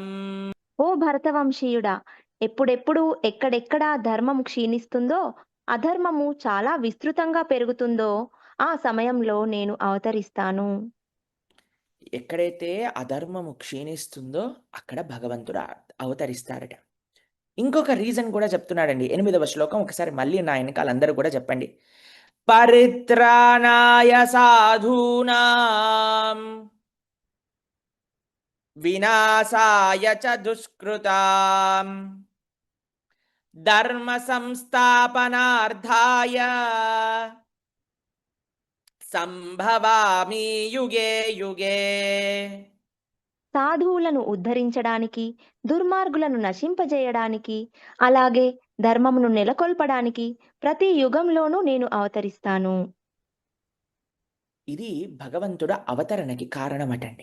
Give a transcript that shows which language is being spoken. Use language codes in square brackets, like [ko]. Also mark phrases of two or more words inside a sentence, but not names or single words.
[te] ఓ భరతవంశీయుడా, ఎప్పుడెప్పుడు ఎక్కడెక్కడ ధర్మము క్షీణిస్తుందో, అధర్మము చాలా విస్తృతంగా పెరుగుతుందో ఆ సమయంలో నేను అవతరిస్తాను. ఎక్కడైతే అధర్మము క్షీణిస్తుందో అక్కడ భగవంతుడు అవతరిస్తారట. ఇంకొక రీజన్ కూడా చెప్తున్నాడండి 8వ శ్లోకం. ఒకసారి మళ్ళీ నా వెనకాల అందరూ కూడా చెప్పండి. [sa] పరిత్రాణాయ సాధూనాం వినాశాయ చ దుష్కృతాం ధర్మ సంస్థాపనార్థాయ సంభవామి యుగే యుగే. [te] సాధువులను ఉద్ధరించడానికి, దుర్మార్గులను నశింపజేయడానికి, అలాగే ధర్మమును నెలకొల్పడానికి ప్రతి యుగంలోనూ నేను అవతరిస్తాను. ఇది భగవంతుడు అవతరణకి కారణమటండి.